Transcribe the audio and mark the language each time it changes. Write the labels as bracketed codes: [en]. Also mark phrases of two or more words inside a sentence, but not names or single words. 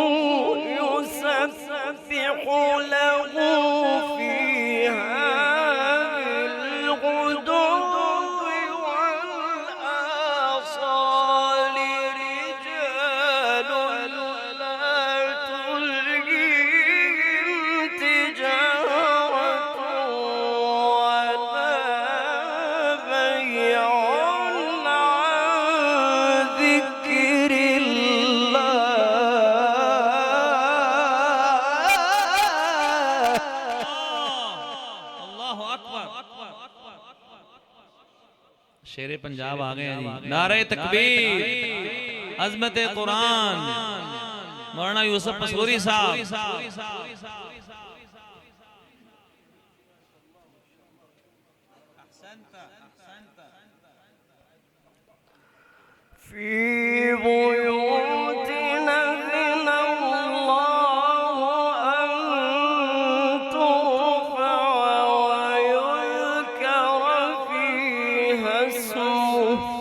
[ar] يسبح له فيها بالغدو والآصال رجال لا تلهيهم تجارة ولا بيع عن ذكر [ur] شیرِ پنجاب آ گئے ہیں جی. نعرۂ تکبیر، عظمتِ قرآن، مولانا یوسف پسوری صاحب. [ar] في بيوت أذن الله أن ترفع ويذكر فيها اسمه